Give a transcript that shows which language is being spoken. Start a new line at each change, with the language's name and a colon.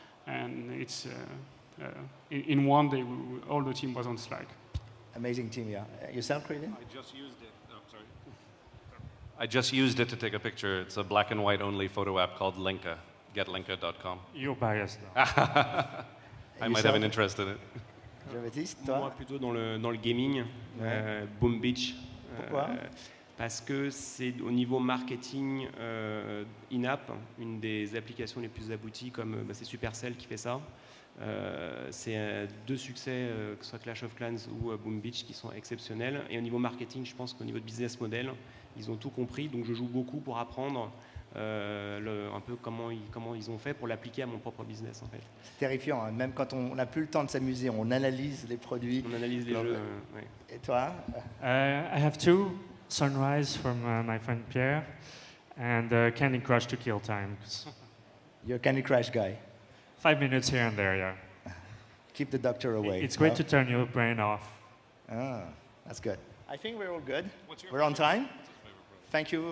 English: And it's in one day, all the team was on Slack. Amazing team, yeah. Yourself, Craven? I just used it. Oh, sorry. I just used it to take a picture. It's a black and white only photo app called Linka. Getlinka.com. You're biased. I might have an interest in it.
French: Jean-Baptiste, toi? Moi, plutôt dans le gaming, Boom Beach. Pourquoi? Parce que c'est au niveau marketing in-app, une des applications les plus abouties, comme c'est Supercell qui fait ça. C'est deux succès, que ce soit Clash of Clans ou Boom Beach, qui sont exceptionnels. Et au niveau marketing, je pense qu'au niveau de business model, ils ont tout compris. Donc je joue beaucoup pour apprendre un peu comment ils ont fait pour l'appliquer à mon propre business, en fait. C'est terrifiant, hein. Même quand on n'a plus le temps de s'amuser, on analyse les produits. On analyse les jeux. Ouais. Et toi?
English: I have two. Sunrise from my friend Pierre, and Candy Crush to kill time. You're a Candy Crush guy. 5 minutes here and there, yeah. Keep the doctor away. It's great to turn your brain off. Ah, that's good. I think we're all good. We're on time. Thank you.